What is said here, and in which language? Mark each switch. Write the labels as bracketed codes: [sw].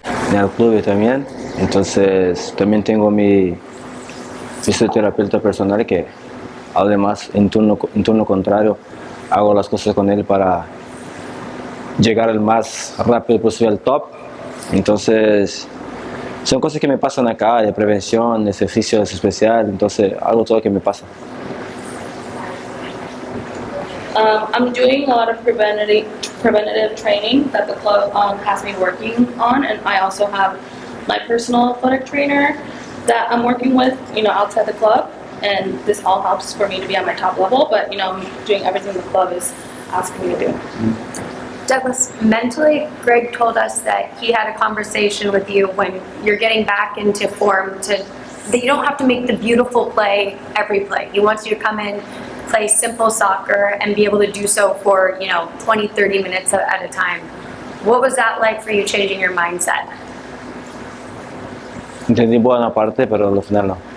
[es] En el club también, entonces también tengo mi fisioterapeuta personal que además en turno contrario hago las cosas con él para llegar el más rápido posible al top. Entonces son cosas que me pasan acá, de prevención, de ejercicios especiales, entonces algo todo que me pasa. [en] I'm doing a lot of preventative training that the club has me working on, and I also have my personal athletic trainer that I'm working with, outside the club, and this all helps for me to be at my top level, but, I'm doing everything the club is asking me to do. Douglas, mentally, Greg told us that he had a conversation with you when you're getting back into form that you don't have to make the beautiful play every play. He wants you to come in, play simple soccer, and be able to do so for 20, 30 minutes at a time. What was that like for you, changing your mindset? [es] Entendí buena parte, pero al final no.